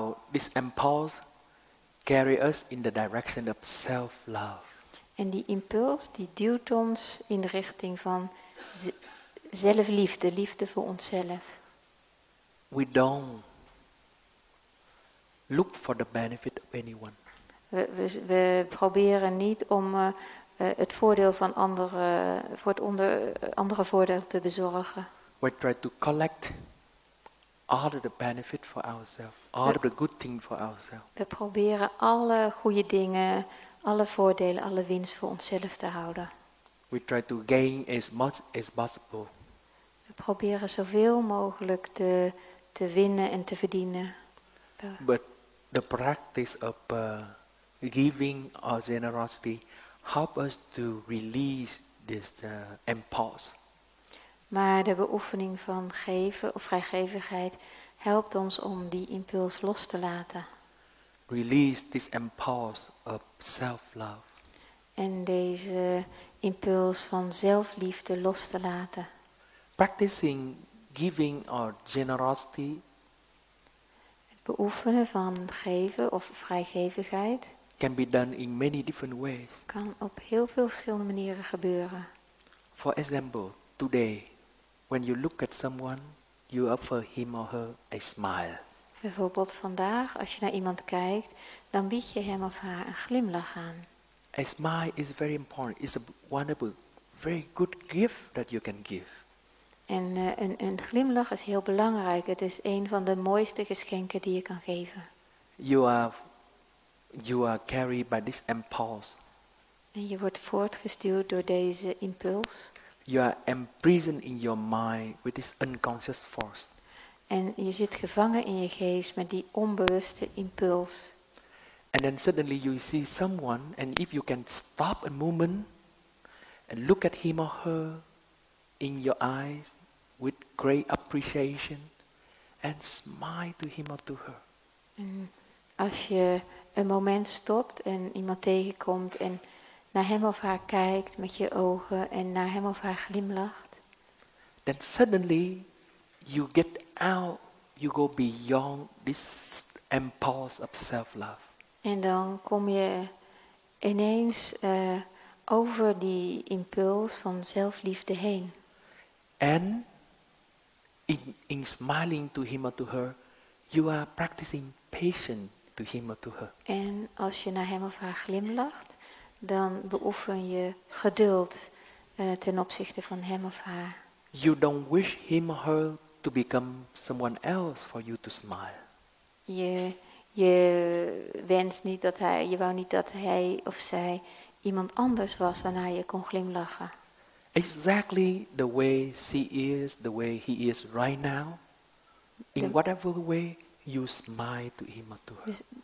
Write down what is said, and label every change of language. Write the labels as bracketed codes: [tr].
[en] This impulse carry us in the direction of self-love. [nl] En die impuls die duwt ons in de richting van zelfliefde, liefde voor onszelf. [en] We don't look for the benefit of anyone. [nl] We proberen niet om het voordeel van anderen, voor het andere voordeel te bezorgen. [en] We try to collect all of the benefit for ourselves, all of the good things for ourselves. [nl] We proberen alle goede dingen, alle voordelen, alle winst voor onszelf te houden. [en] We try to gain as much as possible. [nl] We proberen zoveel mogelijk te winnen en te verdienen. [en] But the practice of giving or generosity help us to release this impulse. [nl] Maar de beoefening van geven of vrijgevigheid helpt ons om die impuls los te laten. [en] Release this impulse of self-love. [nl] En deze impuls van zelfliefde los te laten. [en] Practicing giving or generosity. [nl] Het beoefenen van geven of vrijgevigheid [en] Can be done in many different ways. [nl] kan op heel veel verschillende manieren gebeuren. [en] For example, today, when you look at someone, you offer him or her a smile. [nl] Bijvoorbeeld vandaag, als je naar iemand kijkt, dan bied je hem of haar een glimlach aan. [en] A smile is very important. It's a wonderful, very good gift that you can give. [nl] En een glimlach is heel belangrijk. Het is een van de mooiste geschenken die je kan geven. [en] You are carried by this impulse. [nl] En je wordt voortgestuurd door deze impuls. [en] You are imprisoned in your mind with this unconscious force. [nl] En je zit gevangen in je geest met die onbewuste impuls. [en] And then suddenly you see someone, and if you can stop a moment and look at him or her in your eyes with great appreciation and smile to him or to her. [nl] En als je een moment stopt en iemand tegenkomt en naar hem of haar kijkt met je ogen en naar hem of haar glimlacht. [en] Then suddenly you get out, you go beyond this impulse of self-love. [nl] En dan kom je ineens over die impuls van zelfliefde heen. [en] And in smiling to him or to her, you are practicing patience to him or to her. [nl] En als je naar hem of haar glimlacht, dan beoefen je geduld ten opzichte van hem of haar. [en] You don't wish him or her to become someone else for you to smile. [nl] Je wenst niet dat je wou niet dat hij of zij iemand anders was waarna je kon glimlachen. [en] Exactly the way she is, the way he is right now. In whatever way you smile to him or to her.